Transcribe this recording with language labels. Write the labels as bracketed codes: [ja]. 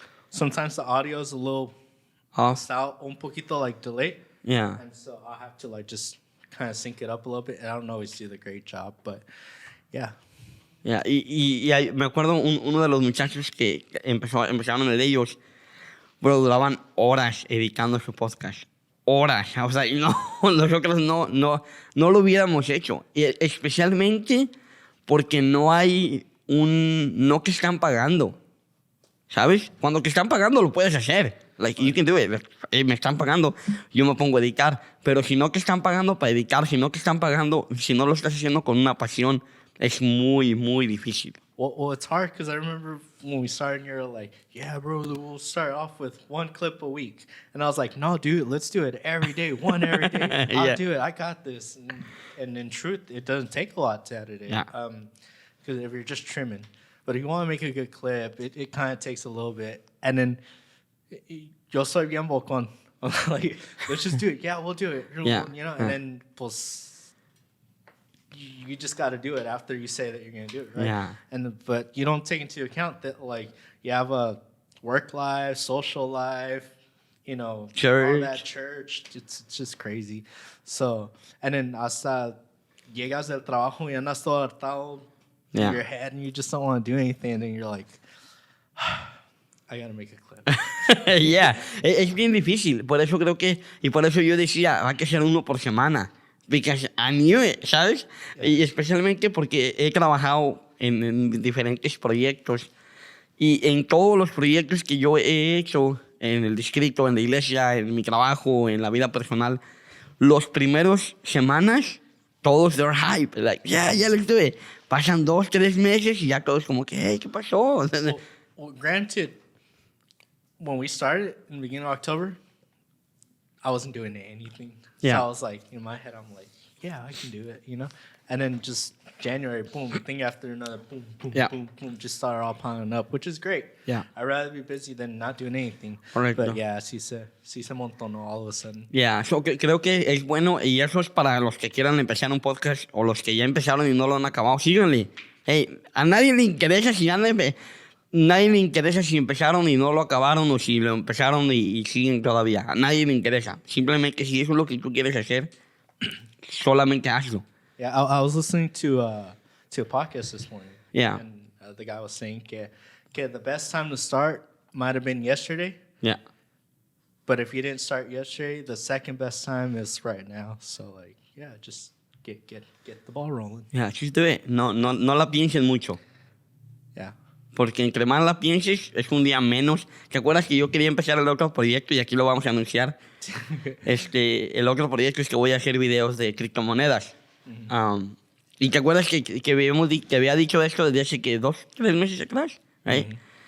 [en] Sometimes the audio is a little [es] un poquito [en] like delayed. Yeah. And so I'll have to like just kind of sync it up a little bit. And I don't always do the great job, but yeah. Yeah. [es] Y me acuerdo uno de los muchachos que empezaron en ellos, bro, duraban horas editando su podcast. Horas. O sea, nosotros no lo hubiéramos hecho. Y especialmente porque no hay no que están pagando. ¿Sabes? Cuando te están pagando lo puedes hacer. [en] Like, you can do it. [es] Me están pagando, yo me pongo a editar. Pero si no te están pagando para editar, si no te están pagando, si no lo estás haciendo con una pasión, es muy, muy difícil. [en] Well, it's hard because I remember when we started and you're like, yeah, bro, we'll start off with 1 clip a week. And I was like, no, dude, let's do it every day, one every day. I'll do it. I got this. And in truth, it doesn't take a lot to edit it. Yeah. Because if you're just trimming. But if you want to make a good clip, it kind of takes a little bit. And then [es] yo soy bien bocón. [en] I'm like, let's just do it. Yeah, we'll do it. Yeah. You know, and then pues, you just got to do it after you say that you're going to do it, right? Yeah. But you don't take into account that like you have a work life, social life, you know, all that church. It's just crazy. So, and then [es] hasta llegas del trabajo y andas todo hartado [en] in your head and you just don't want to do anything. And then you're like, I gotta make a clip. [es] Yeah, es bien difícil. Por eso creo que, y por eso yo decía, va a ser uno por semana. [en] Because I knew it, [es] ¿sabes? [en] Yeah. [es] Y especialmente porque he trabajado en diferentes proyectos. Y en todos los proyectos que yo he hecho, en el distrito, en la iglesia, en mi trabajo, en la vida personal, los primeros semanas, todos [en] they're hype. Like, yeah, let's do it. [es] Pasan 2, 3 meses y ya todos como que, hey, ¿qué pasó? [en] Well, granted, when we started in the beginning of October, I wasn't doing anything. Yeah. So I was like, in my head, I'm like, yeah, I can do it, you know? And then just January, boom, thing after another, boom, boom, boom, boom, just started all piling up, which is great. Yeah. I'd rather be busy than not doing anything. [es] Correcto. [en] But yeah, [es] sí se montonó [en] all of a sudden. [es] Yeah, so creo que es bueno y eso es para los que quieran empezar un podcast o los que ya empezaron y no lo han acabado. Síganle. Hey, a nadie le interesa si nadie le interesa si empezaron y no lo acabaron o si lo empezaron y siguen todavía. A nadie le interesa. Simplemente si eso es lo que tú quieres hacer, solamente hazlo. [en] Yeah, I was listening to a podcast this morning. Yeah. And the guy was saying que the best time to start might have been yesterday. Yeah. But if you didn't start yesterday, the second best time is right now. So like, yeah, just get the ball rolling. Yeah, just do it. [es] No la piensen mucho. [en] Yeah. [es] Porque entre más la pienses, es un día menos. ¿Te acuerdas que yo quería empezar el otro proyecto y aquí lo vamos a anunciar? El otro proyecto es que voy a hacer videos de criptomonedas. Y te acuerdas que había dicho esto desde hace que 2, 3 meses atrás, right?